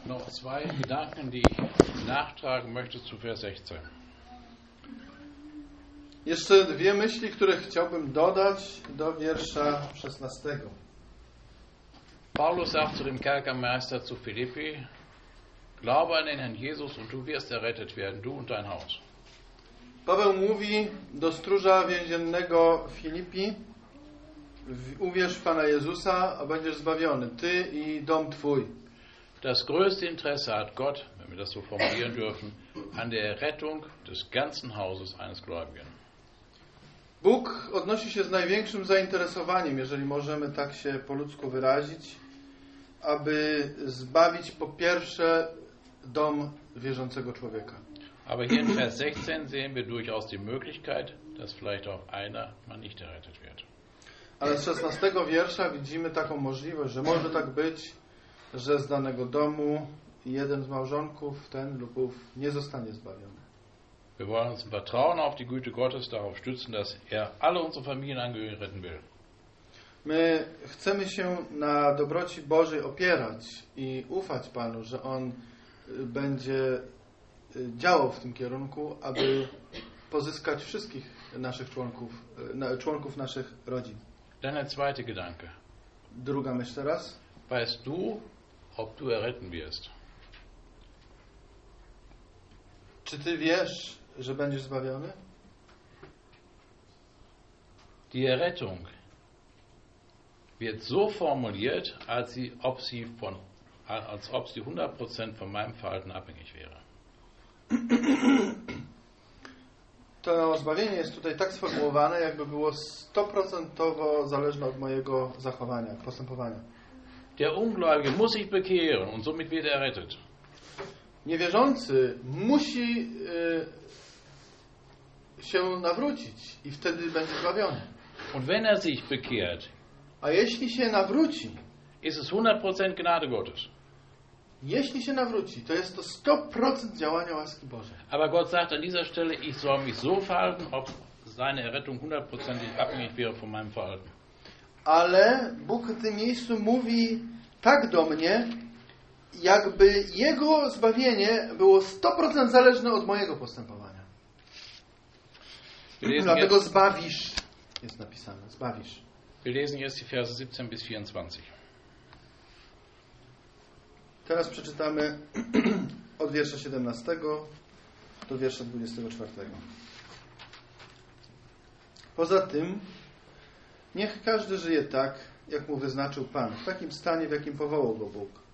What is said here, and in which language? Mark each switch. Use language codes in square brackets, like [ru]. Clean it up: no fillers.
[de] zwei Gedanken, die ich nachtragen möchte zu Vers 16. [pl] Jeszcze dwie myśli, które chciałbym dodać do wiersza 16. [de] Paulus sagt zu dem Kerkermeister zu Philippi: Glaube an den Herrn Jesus und du wirst errettet werden, du und dein Haus. [pl] Paweł mówi do stróża więziennego Filipi: Uwierz w Pana Jezusa, a będziesz zbawiony, ty i dom twój. [de] Das größte Interesse hat Gott, wenn wir das so formulieren dürfen, an der Errettung des ganzen Hauses eines Gläubigen. [pl] Bóg odnosi się z największym zainteresowaniem, jeżeli możemy tak się po ludzku wyrazić, aby zbawić po pierwsze dom wierzącego człowieka. Ale [de] hier in Vers 16 sehen wir durchaus die Möglichkeit, dass vielleicht auch einer mal nicht errettet wird. [pl] Ale z 16 wiersza widzimy taką możliwość, że może tak być, że z danego domu jeden z małżonków, ten lub ów, nie zostanie zbawiony. [de] Wir wollen uns im Vertrauen auf die Güte Gottes darauf stützen, dass er alle unsere Familienangehörigen retten will. [pl] My chcemy się na dobroci Bożej opierać i ufać Panu, że On będzie działał w tym kierunku, aby pozyskać wszystkich naszych członków, członków naszych rodzin. [de] Dann der zweite Gedanke. [pl] Druga myśl teraz. [de] Weißt du, ob du erretten wirst? [pl] Czy ty wiesz, że będziesz zbawiony? [de] Die Errettung wird so formuliert, als sie, ob sie von, als ob sie 100% von meinem Verhalten abhängig wäre. [pl] To zbawienie jest tutaj tak sformułowane, jakby było 100% zależne od mojego zachowania, postępowania. [de] Der Ungläubige muss sich bekehren und somit wird errettet. [pl] Niewierzący musi się nawrócić i wtedy będzie zbawiony. [de] Und wenn er sich bekehrt, [pl] a jeśli się nawróci, [de] ist es 100% Gnade Gottes. [pl] Jeśli się nawróci, to jest to 100% działania łaski Bożej. [de] Aber Gott sagt an dieser Stelle, ich soll mich so verhalten, ob seine Errettung 100% abhängig wäre von meinem Verhalten. [pl] Ale Bóg w tym miejscu mówi tak do mnie, jakby jego zbawienie było 100% zależne od mojego postępowania. Dlatego zbawisz, jest napisane, zbawisz. [de] Wir lesen jetzt die Verse 17 bis 24. [pl] Teraz przeczytamy od wiersza 17 do wiersza 24. Poza tym, niech każdy żyje tak, jak mu wyznaczył Pan, w takim stanie, w jakim powołał go Bóg.